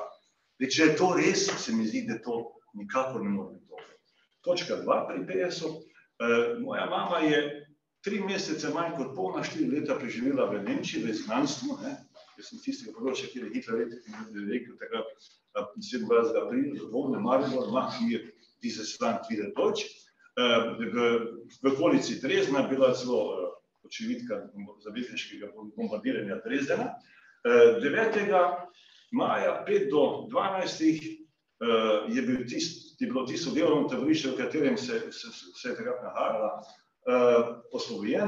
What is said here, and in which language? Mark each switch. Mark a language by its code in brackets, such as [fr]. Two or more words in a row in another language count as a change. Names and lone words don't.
[sl] Če je to res, se mi zdi, da to nikakor ne more biti dobro. Točka 2 pri PS-u. Moja mama je 3 mesece manj kot polna 4 leta preživela v Nemčiji, v izgnanstvu. Jaz sem tistega področja, kjer je Hitler rekel takrat 27. aprila, Dvogne Maribor, [de] mach mir dieses Land wieder Deutsch. [sl] V okolici Dresdna bila celo očividka zavezniškega bombardiranja Dresdena. 9. maja 5 do 12. je bilo tisto delovno taborišče, v katerem se je takrat nahajala, osvobojeno.